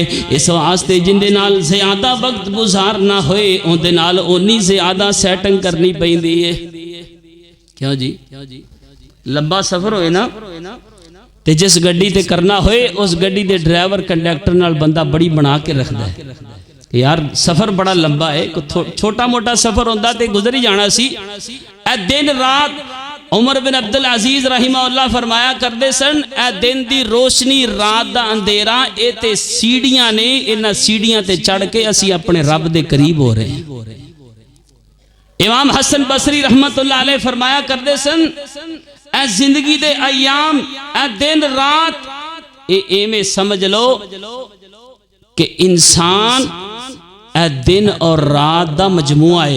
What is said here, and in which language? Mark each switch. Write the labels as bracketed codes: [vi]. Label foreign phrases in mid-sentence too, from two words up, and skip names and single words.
[pa] اس واسطے جن دے نال زیادہ وقت گزارنا ہوئے ان دے نال اونی زیادہ سیٹنگ کرنی پیندی ہے۔ کیوں جی لمبا سفر ہوئے نا تے جس گڈی تے کرنا ہوئے اس گڈی دے ڈرائیور کنڈکٹر نال بندہ بڑی بنا کے رکھدا ہے کہ یار سفر بڑا لمبا ہے، چھوٹا موٹا سفر ہوندا تے گزر ہی جانا سی۔ اے دن رات عمر بن عبدالعزیز [ar] رحمہ اللہ [pa] فرمایا کردے سن اے دن دی روشنی رات دا اندھیرا اے تے سیڑیاں نے، انہاں سیڑیاں تے چڑھ کے اسی اپنے رب دے قریب ہو رہے ہیں۔ امام حسن بصری [ar] رحمت اللہ علیہ [pa] فرمایا کردے سن اے زندگی دے ایام اے دن رات اے میں سمجھ لو کہ انسان اے دن اور رات دا مجموعہ ہے۔